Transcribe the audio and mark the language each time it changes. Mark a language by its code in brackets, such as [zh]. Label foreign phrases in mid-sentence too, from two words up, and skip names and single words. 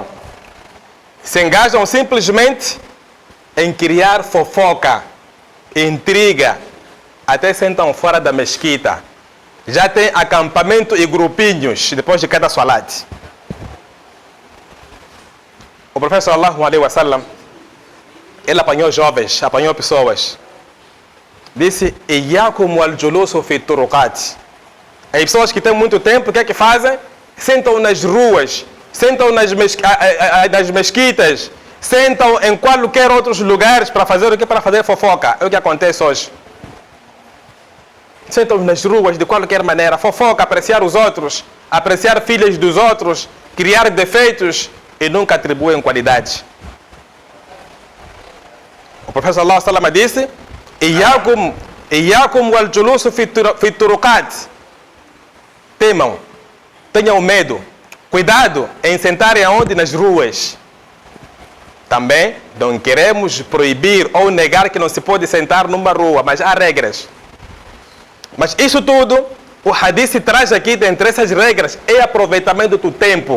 [pt] Se engajam simplesmente em criar fofoca, intriga, até sentam fora da mesquita. Já tem acampamento e grupinhos depois de cada salat. O profeta [ar] صلى الله عليه وسلم, [pt] ele apanhou jovens, apanhou pessoas. Disse: [ar] "إياكم والجلوس في الطرقات." [pt] As pessoas que têm muito tempo, o que é que fazem? Sentam nas ruas, sentam nas mesquitas, sentam em qualquer outros lugares para fazer o que? Para fazer fofoca. É o que acontece hoje. Sentam nas ruas de qualquer maneira, fofoca, apreciar os outros, apreciar filhas dos outros, criar defeitos e nunca atribuem qualidades. O profeta [ar] صلى الله عليه وسلم [pt] disse: [ar] "إياكم والجلوس في الطرقات." [pt] Temam, tenham medo, cuidado em sentarem aonde? Nas ruas. Também não queremos proibir ou negar que não se pode sentar numa rua, mas há regras. Mas isso tudo, o hadith traz aqui, dentre essas regras, é aproveitamento do tempo.